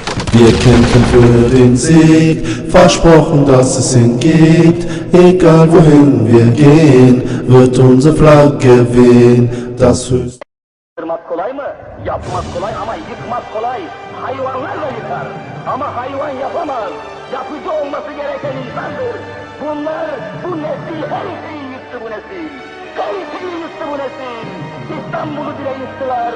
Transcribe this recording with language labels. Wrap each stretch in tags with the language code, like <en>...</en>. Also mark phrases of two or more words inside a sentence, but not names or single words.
<de>Wir kämpfen für den Sieg, versprochen, dass es ihn gibt. Egal wohin wir gehen, wird unsere Flagge wehen. Das höchste.</de> <tr>Yapmak kolay mı? Yapmak kolay ama yıkmak kolay. Hayvanlar da yıkar. Ama hayvan yapamaz. Yapıcı olması gereken insandır. Bunlar, bu nesil her şeyi yıktı bu nesil. Her şeyi yıktı bu nesil. İstanbul'u bile yıktılar.</tr>